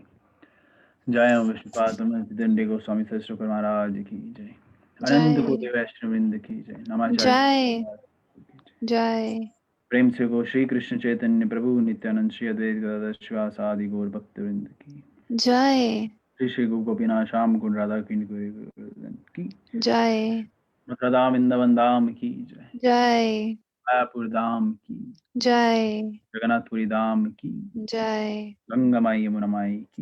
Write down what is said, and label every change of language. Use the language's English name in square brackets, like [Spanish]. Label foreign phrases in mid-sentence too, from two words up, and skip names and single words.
[Hindi] जय ओम विष्णुपाद परमहंस दंडे गोस्वामी सरस्वती महाराज की जय। अनंत कोटि वैष्णववृंद की जय। नमाचार्य जय। प्रेम से गो श्री कृष्ण चैतन्य प्रभु नित्यानंद श्री अद्वैत गदाधर श्रीवासादि गौर भक्तवृंद की जय। श्री श्री गोपीनाथ श्याम कुंड राधा किंड की जय। मथुरा वृंदावन धाम की जय। जय। मायापुर धाम की जय। जगन्नाथपुरी धाम की जय। गंगा माई यमुना माई की